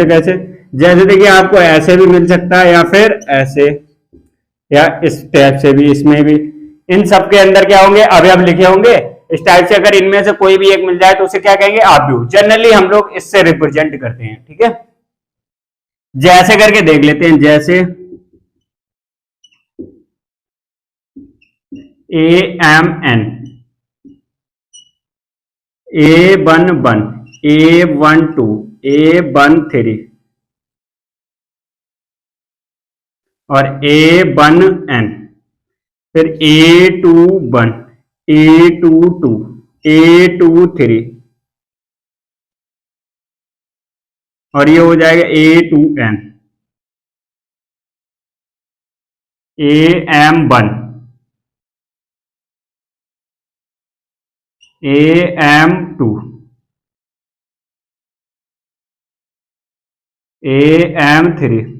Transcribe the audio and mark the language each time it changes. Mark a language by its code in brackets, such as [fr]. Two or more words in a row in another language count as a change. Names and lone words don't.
[hi] जैसे देखिए आपको ऐसे भी मिल सकता है या फिर ऐसे या इस टाइप से भी, इसमें भी। इन सब के अंदर क्या होंगे? अवयव लिखे होंगे। इस टाइप से अगर इनमें से कोई भी एक मिल जाए तो उसे क्या कहेंगे? आव्यूह। जनरली हम लोग इससे रिप्रेजेंट करते हैं। ठीक है, जैसे करके देख लेते हैं। जैसे AMN, A11, A12, A13 और A1N, फिर A21, A22, A23 और ये हो जाएगा A2N, AM1, AM2, AM3